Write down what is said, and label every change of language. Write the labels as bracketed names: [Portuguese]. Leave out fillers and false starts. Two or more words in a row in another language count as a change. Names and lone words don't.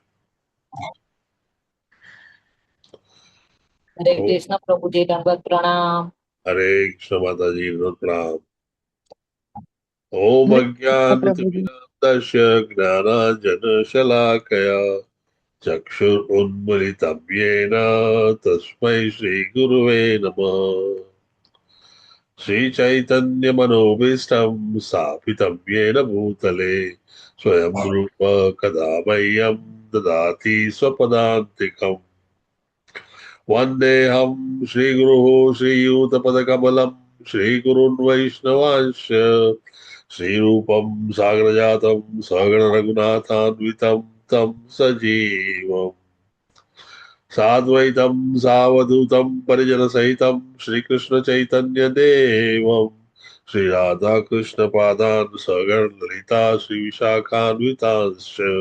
[Gujarati] હરે કૃષ્ણ પ્રભુજી દંડવત પ્રણામ. હરે કૃષ્ણ માતાજી પ્રણામ. [Sanskrit] ઓમ અજ્ઞાનતિમિરાંધસ્ય જ્ઞાનાંજન શલાકયા ચક્ષુરુન્મિલિतं येन તસ્મૈ શ્રી ગુરુવે નમઃ. श्रीचैतन्यमनोभीष्टं स्थापितं येन भूतले स्वयं रूप कदा मह्यं ददाति स्वपदान्तिकम्. वन्देऽहं श्रीगुरुः श्रीयुतपदकमलं श्रीगुरुन् वैष्णवांश्च श्रीरूपं साग्रजातं सगणरघुनाथान्वितं तं सजीवम् साद्वैतं सावधूतं परिजनसहितं श्रीकृष्ण चैतन्य देवं श्रीराधाकृष्णपादान् सगणललिता श्रीविशाखान्वितांश्च.